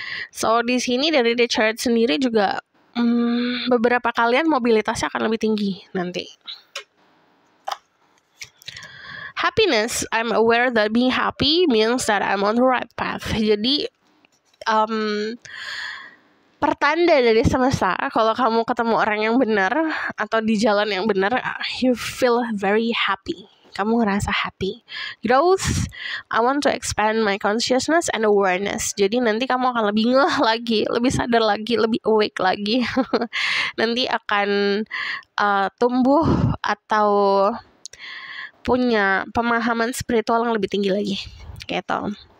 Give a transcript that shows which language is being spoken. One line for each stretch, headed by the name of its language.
Indonesian: So di sini dari the chart sendiri juga beberapa kalian mobilitasnya akan lebih tinggi nanti.
English: Happiness, I'm aware that being happy means that I'm on the right path.
Indonesian: Jadi pertanda dari semesta kalau kamu ketemu orang yang benar atau di jalan yang benar,
English: you feel very happy.
Indonesian: Kamu ngerasa happy.
English: Growth, I want to expand my consciousness and awareness.
Indonesian: Jadi nanti kamu akan lebih ngeh lagi, lebih sadar lagi, lebih awake lagi. Nanti akan tumbuh atau punya pemahaman spiritual yang lebih tinggi lagi gitu.